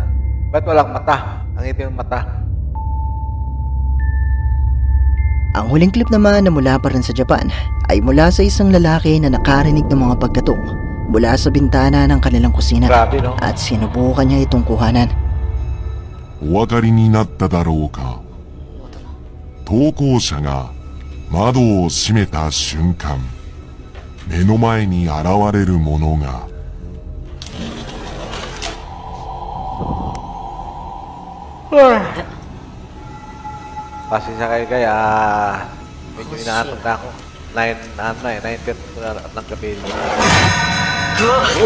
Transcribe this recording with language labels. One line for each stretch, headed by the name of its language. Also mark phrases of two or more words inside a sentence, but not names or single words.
Filipino: Ba't walang mata? Ang itim ng mata. Ang huling clip naman na mula pa rin sa Japan ay mula sa isang lalaki na nakarinig ng mga pagkatok mula sa bintana ng kanilang kusina Grabe, no? at sinubukan niya itong kuhanan.
Japanese: お分かりになっただろうか。投稿者が窓を閉めた瞬間、目の前に現れるものが
Filipino: Pasensya kayo kaya medyo inaantok na ako. 9:30 na ng gabi. Uy!